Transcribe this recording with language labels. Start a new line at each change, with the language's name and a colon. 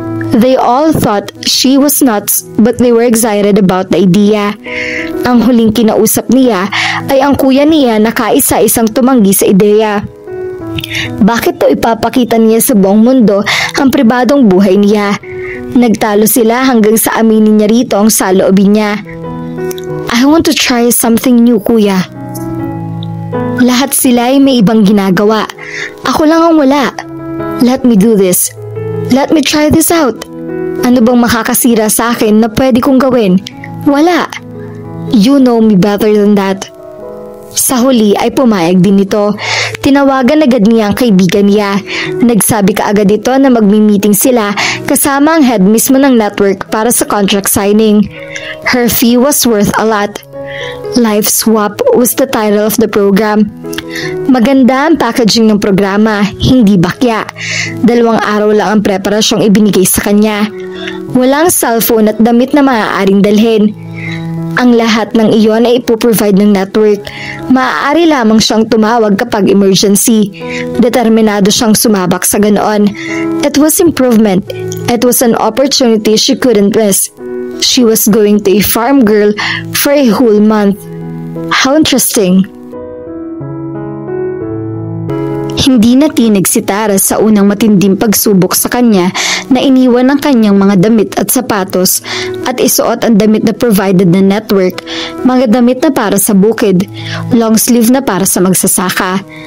English: They all thought she was nuts but they were excited about the idea.
Filipino: Ang huling kinausap niya ay ang kuya niya na kaisa-isang tumanggi sa ideya. Bakit to ipapakita niya sa buong mundo ang pribadong buhay niya? Nagtalo sila hanggang sa aminin niya rito ang saloobin niya.
English: I want to try something new, kuya.
Filipino: Lahat sila ay may ibang ginagawa. Ako lang ang wala.
English: Let me do this. Let me try this out.
Filipino: Ano bang makakasira sa akin na pwede kong gawin? Wala.
English: You know me better than that.
Filipino: Sa huli ay pumayag din ito. Tinawagan agad niya ang kaibigan niya. Nagsabi kaagad ito na magmi-meeting sila kasama ang head mismo ng network para sa contract signing.
English: Her fee was worth a lot. Life Swap was the title of the program.
Filipino: Maganda ang packaging ng programa, hindi bakya. 2 araw lang ang preparasyong ibinigay sa kanya. Walang cellphone at damit na maaaring dalhin. Ang lahat ng iyon ay ipoprovide ng network. Maaari lamang siyang tumawag kapag emergency. Determinado siyang sumabak sa ganoon.
English: It was improvement. It was an opportunity she couldn't miss. She was going to a farm girl for a whole month. How interesting.
Filipino: Hindi natinig si Tara sa unang matinding pagsubok sa kanya na iniwan ang kanyang mga damit at sapatos at isuot ang damit na provided ng network, mga damit na para sa bukid, long sleeve na para sa magsasaka.